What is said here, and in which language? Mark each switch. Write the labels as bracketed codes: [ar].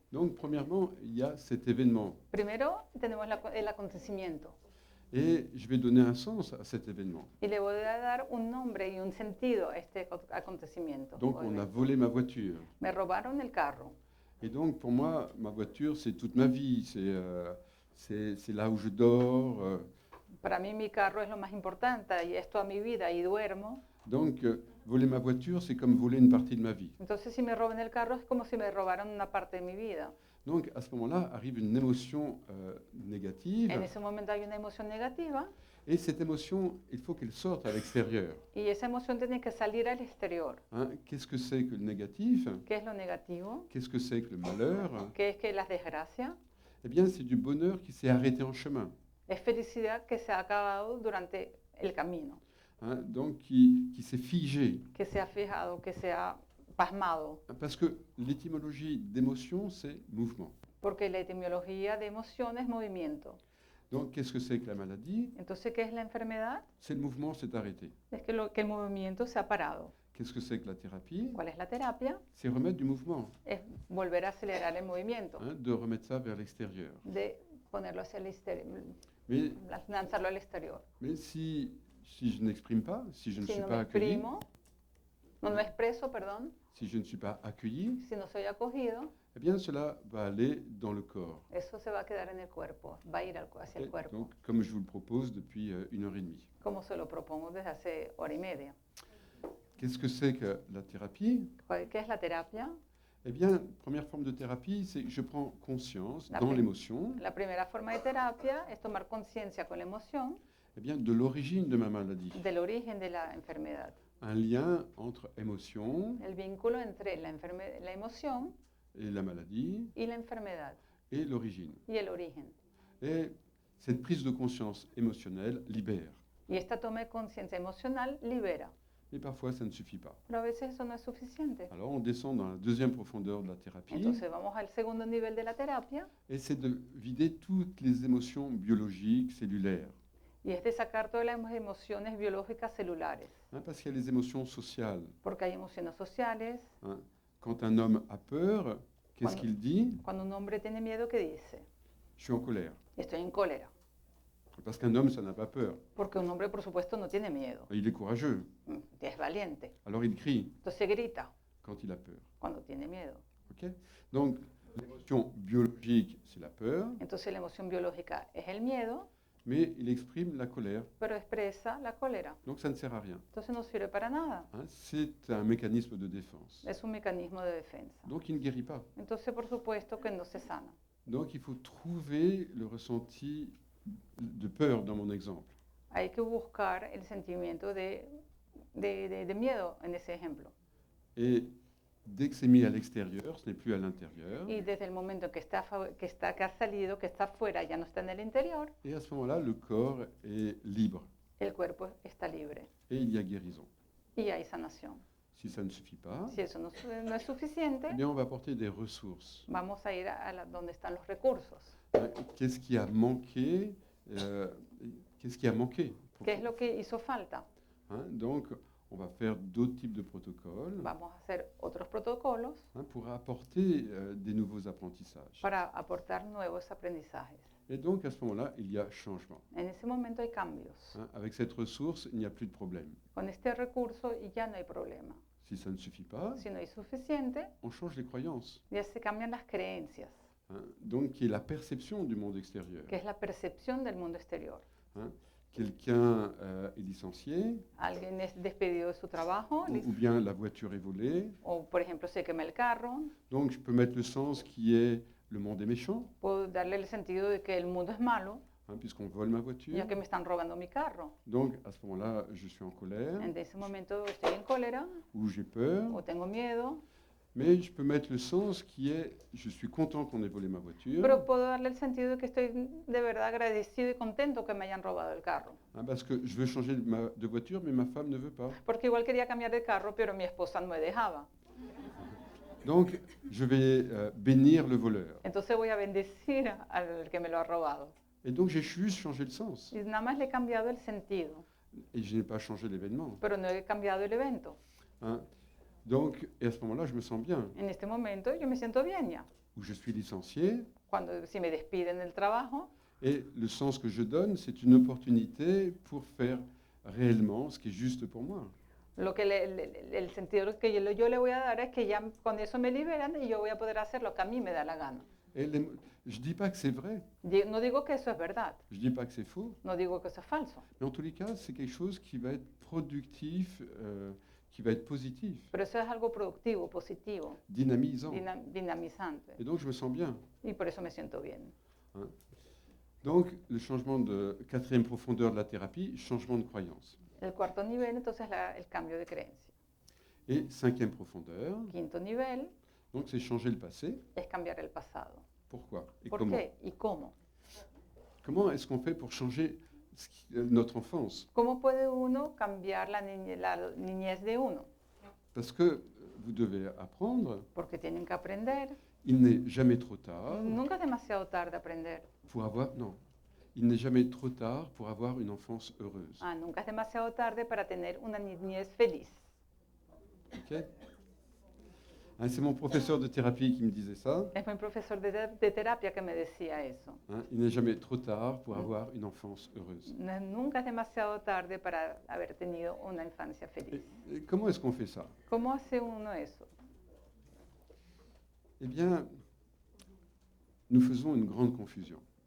[fr] Donc premièrement, il y a cet événement [es] Primero tenemos el acontecimiento [fr] et je vais donner un sens à cet événement. [es] y le voy a dar un nombre y un sentido a este acontecimiento. [fr] Donc on a volé ma voiture. [es] Me robaron el carro. [fr] Et donc pour moi, ma voiture, c'est toute ma vie, c'est là où je dors. [es] Para mí mi carro es lo más importante y es toda mi vida y duermo. [fr] Donc voler ma voiture, c'est comme voler une partie de ma vie. [es] Entonces si me roban el carro es como si me robaran una parte de mi vida. [fr] Donc à ce moment-là arrive une émotion négative. [es] En ese momento hay una emoción negativa [fr] Et cette émotion, il faut qu'elle sorte à l'extérieur. [es] y esa emoción tiene que salir al exterior. [fr] Hein, qu'est-ce que c'est que le négatif? [es] ¿Qué es lo negativo? [fr] Qu'est-ce que c'est que le malheur? [es] ¿Qué es que las desgracias? [fr] Eh bien, c'est du bonheur qui s'est arrêté en chemin. [es] Es felicidad que se ha acabado durante el camino, [fr] Hein, donc qui s'est figé. [es] que se ha fijado, que se ha pasmado. [fr] Parce que l'étymologie d'émotion, c'est mouvement. [es] Porque la etimología de emoción es movimiento. [fr] Donc, qu'est-ce que c'est que la maladie? [es] Entonces, ¿qué es la enfermedad? [fr] C'est le mouvement s'est arrêté. [es] Es que el movimiento se ha parado. [fr] Qu'est-ce que c'est que la thérapie? [es] ¿Cuál es la terapia? [fr] C'est remettre du mouvement, [es] Es volver a acelerar el movimiento, [fr] hein, de remettre ça vers l'extérieur. [es] de ponerlo hacia el exterior, [fr] Mais, [es] lanzarlo al exterior. [fr] mais si je n'exprime pas, si je ne [es] Si [fr] suis [es] no me [fr] pas accueilli, [es] exprimo, no me expreso, perdón, [fr] si je ne suis pas accueilli, [es] si no soy acogido, [fr] eh bien, cela va aller dans le corps. [es] eso se va a quedar en el cuerpo, va a ir hacia el Ok, cuerpo, [fr] donc, comme je vous le propose depuis 1 heure et demie. [es] como se lo propongo desde hace hora y media. [fr] Qu'est-ce que c'est que la thérapie? [es] ¿Qué es la terapia? [fr] Eh bien, première forme de thérapie, c'est que je prends conscience [es] La [fr] dans [es] pri- [fr] l'émotion, [es] La primera forma de terapia es tomar conciencia con la emoción [fr] eh bien, de l'origine de ma maladie. [es] del origen de la enfermedad, [fr] Un lien entre émotion [es] el vínculo entre la emoción [fr] et la maladie [es] y la enfermedad [fr] et l'origine. [es] y el origen. [fr] Et cette prise de conscience émotionnelle libère. [es] Y esta toma de conciencia emocional libera, [fr] Mais parfois, ça ne suffit pas. [es] pero a veces eso no es suficiente. [fr] Alors, on descend dans la deuxième profondeur de la thérapie, [es] Entonces vamos al segundo nivel de la terapia [fr] et c'est de vider toutes les émotions biologiques, cellulaires. [es] y es de sacar todas las emociones biológicas celulares, [fr] Hein, parce qu'il y a les émotions sociales. [es] porque hay emociones sociales. Hein. [fr] Quand un homme a peur, qu'est-ce [es] Cuando- [fr] qu'il dit? [es] Cuando un hombre tiene miedo, ¿qué dice? [fr] Je suis en colère. [es] Estoy en cólera, [fr] Parce qu'un homme, ça n'a pas peur. [es] porque un hombre, por supuesto, no tiene miedo, [fr] Il est courageux. [es] es valiente. [fr] Alors il crie [es] Entonces grita [fr] quand il a peur. [es] cuando tiene miedo. Ok. [fr] Donc, l'émotion biologique, c'est la peur, [es] Entonces la emoción biológica es el miedo, [fr] mais il exprime la colère. [es] pero expresa la cólera. [fr] Donc, ça ne sert à rien. [es] Entonces no sirve para nada. Hein. [fr] C'est un mécanisme de défense. [es] Es un mecanismo de defensa. [fr] Donc, il ne guérit pas. [es] Entonces, por supuesto que no se sana. [fr] Donc, il faut trouver le ressenti de peur dans mon exemple. [es] Hay que buscar el sentimiento de miedo en ese ejemplo. [fr] Et dès que c'est mis à l'extérieur, ce n'est plus à l'intérieur. [es] Y desde el momento que que ha salido, que está afuera, ya no está en el interior, [fr] Et à ce moment-là, le corps est libre. [es] el cuerpo está libre [fr] Et il y a guérison. [es] y hay sanación. [fr] Si ça ne suffit pas, [es] Si eso no es suficiente, [fr] eh bien, on va apporter des ressources. [es] vamos a ir a donde están los recursos. [fr] Hein, Qu'est-ce qui a manqué Qu'est-ce qui a manqué [es] ¿Qué es lo que hizo falta? [fr] Hein, donc, on va faire d'autres types de protocoles, [es] Vamos a hacer otros protocolos [fr] hein, pour apporter des nouveaux apprentissages. [es] para aportar nuevos aprendizajes. [fr] Et donc, à ce moment-là, il y a changement. [es] En ese momento hay cambios. Hein. [fr] Avec cette ressource, il n'y a plus de problème. [es] Con este recurso ya no hay problema. [fr] Si ça ne suffit pas, [es] Si no hay suficiente, [fr] on change les croyances. [es] ya se cambian las creencias, Hein. [fr] Donc, qui est la perception du monde extérieur. [es] que es la percepción del mundo exterior. [fr] Hein. Quelqu'un est licencié, [es] Alguien es despedido de su trabajo, [fr] ou bien la voiture est volée. [es] o por ejemplo se quema el carro. [fr] Donc, je peux mettre le sens qui est le monde est méchant, [es] Puedo darle el sentido de que el mundo es malo, [fr] hein, puisqu'on vole ma voiture. [es] ya que me están robando mi carro. [fr] Donc, à ce moment-là, je suis en colère, [es] En ese momento estoy en cólera [fr] ou j'ai peur. [es] o tengo miedo. [fr] Mais je peux mettre le sens qui est je suis content qu'on ait volé ma voiture, [es] Pero puedo darle el sentido de que estoy de verdad agradecido y contento que me hayan robado el carro. [fr] hein, parce que je veux changer de voiture, mais ma femme ne veut pas. [es] Porque igual quería cambiar de carro, pero mi esposa no me dejaba. [fr] Donc, je vais bénir le voleur. [es] Entonces voy a bendecir al que me lo ha robado. [fr] Et donc, j'ai juste changé le sens. [es] Y nada más le he cambiado el sentido, [fr] Et je n'ai pas changé l'événement. [es] pero no he cambiado el evento. Hein. [fr] Donc, et à ce moment-là, je me sens bien. [es] En este momento yo me siento bien ya. [fr] Où je suis licencié. [es] Si me despiden del trabajo, [fr] Et le sens que je donne, c'est une opportunité pour faire réellement ce qui est juste pour moi. [es] el sentido que yo le voy a dar es que ya con eso me liberan y yo voy a poder hacer lo que a mí me da la gana. [fr] Et je ne dis pas que c'est vrai, [es] No digo que eso es verdad, [fr] je ne dis pas que c'est faux, [es] no digo que eso es falso, [fr] mais en tous les cas, c'est quelque chose qui va être productif, qui va être positif, [es] pero eso es algo productivo, positivo, [fr] dynamisant. [es] dinamizante. [fr] Et donc, je me sens bien. [es] Y por eso me siento bien. Hein. [fr] Donc, le changement de quatrième profondeur de la thérapie, changement de croyance. [es] El cuarto nivel, entonces, el cambio de creencia. [fr] Et cinquième profondeur, [es] Quinto nivel [fr] donc c'est changer le passé. [es] es cambiar el pasado. [fr] Pourquoi et [es] ¿Por [fr] comment [es] qué y cómo? [fr] Comment est-ce qu'on fait pour changer notre enfance? [es] ¿Cómo puede uno cambiar la niñez de uno? [fr] Parce que vous devez apprendre, [es] Porque tienen que aprender. [fr] il n'est jamais trop tard [es] Nunca es demasiado tarde aprender. [fr] pour avoir... Non, il n'est jamais trop tard pour avoir une enfance heureuse. [es] Nunca es demasiado tarde para tener una niñez feliz. Ok. [fr] Hein, c'est mon professeur de thérapie qui me disait ça. [es] Es mi profesor de terapia que me decía eso. [fr] Hein, il n'est jamais trop tard pour avoir une enfance heureuse. [es] Nunca es demasiado tarde para haber tenido una infancia feliz. [fr] Et comment est-ce qu'on fait ça? [es] ¿Cómo hace uno eso? [fr] Eh bien, nous faisons une grande confusion.